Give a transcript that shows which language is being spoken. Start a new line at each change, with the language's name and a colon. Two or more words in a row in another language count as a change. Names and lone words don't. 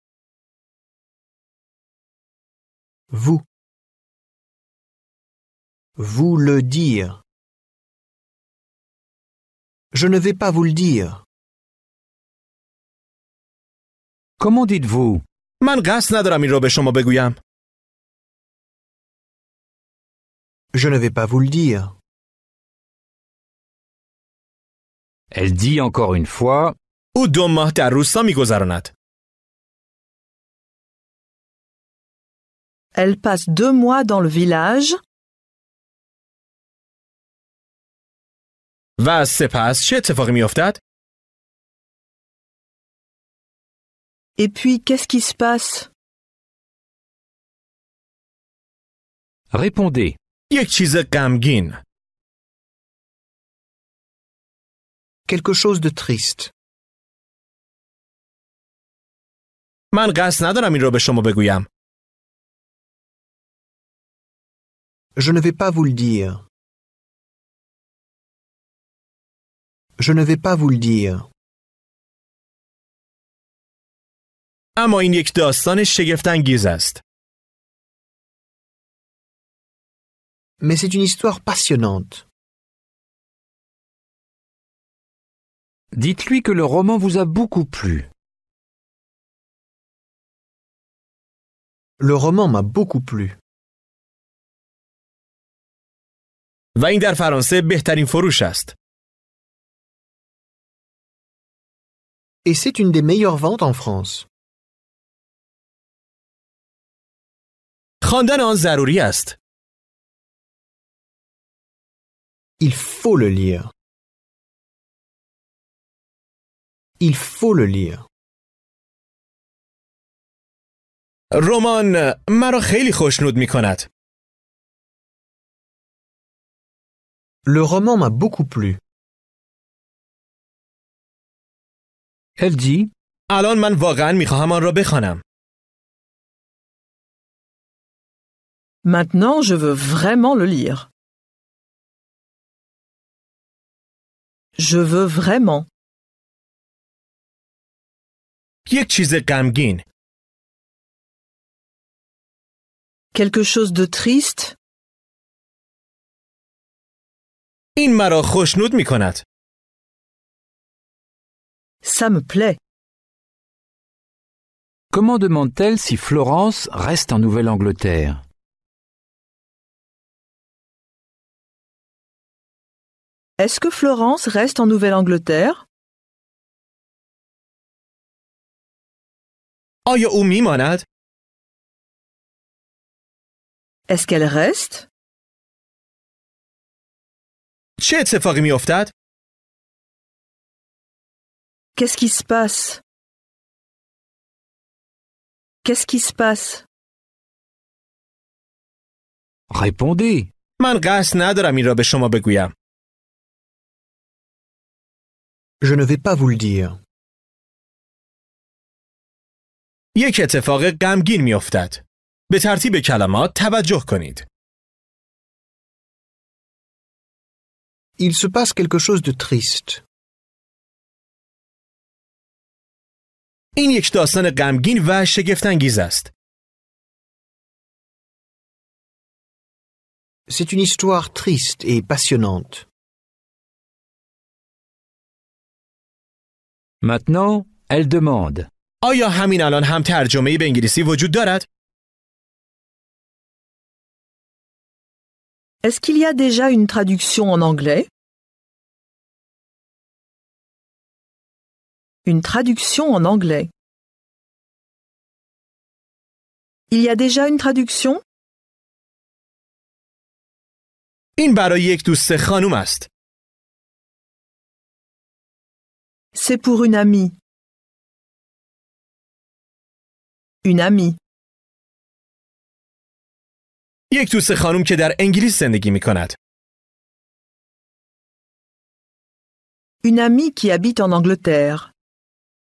French: Vous. Vous le dire. Je ne vais pas vous le dire. Comment dites-vous?
Persian: من قصد ندارم این را به شما بگویم.
French: Je ne vais pas vous le dire. Elle dit encore une fois.
Persian: او 2 ماه در روستا می‌گذراند.
French: Elle passe 2 mois dans le village.
Persian: و سپس چه اتفاقی می‌افتد؟
French: Et puis, qu'est-ce qui se passe? Répondez.
Persian: یک چیز غمگین.
French: Quelque chose de triste.
Persian: من قصد ندارم این را به شما بگویم.
French: Je ne vais pas vous le dire. Je ne vais pas vous le dire.
Persian: اما این یک داستان شگفت‌انگیز است.
French: Mais c'est une histoire passionnante. Dites-lui que le roman vous a beaucoup plu. Le roman m'a beaucoup plu.
Persian: و این در فرانسه بهترین فروش است.
French: Et c'est une des meilleures ventes en France.
Persian: خواندن آن ضروری است.
French: Il faut le lire. Il faut le lire.
Persian: رمان مرا خیلی خوشنود می‌کند.
French: Le roman m'a beaucoup plu. Elle dit.
Persian: الان من واقعاً می‌خواهم آن را بخوانم.
French: Maintenant, je veux vraiment le lire. Je veux vraiment.
Persian: یک چیز غمگین.
French: Quelque chose de triste.
Persian: این مرا خوشنود می‌کند.
French: Ça me plaît. Comment demande-t-elle si Florence reste en Nouvelle-Angleterre? Est-ce que Florence reste en Nouvelle-Angleterre?
Persian: آیا او می‌ماند؟
French: Est-ce qu'elle reste?
Persian: چه اتفاقی می‌افتد؟
French: Qu'est-ce qui se passe? Qu'est-ce qui se passe? Répondez.
Persian: من قصد ندارم این را به شما بگویم.
French: Je ne vais pas vous le dire.
Persian: یک اتفاق غمگین می‌افتد. به ترتیب کلمات توجه کنید.
French: Il se passe quelque chose de triste.
Persian: این یک داستان غمگین و شگفت‌انگیز است.
French: C'est une histoire triste et passionnante. Maintenant, elle demande.
Persian: آیا همین الان هم ترجمه‌ای به انگلیسی وجود دارد؟
French: Est-ce qu'il y a déjà une traduction en anglais? Une traduction en anglais. Il y a déjà une traduction?
Persian: این برای یک دوست خانم است.
French: C'est pour une amie. Une amie.
Persian: یک دوست خانم که در انگلیس زندگی می کند.
French: Une amie qui habite en Angleterre.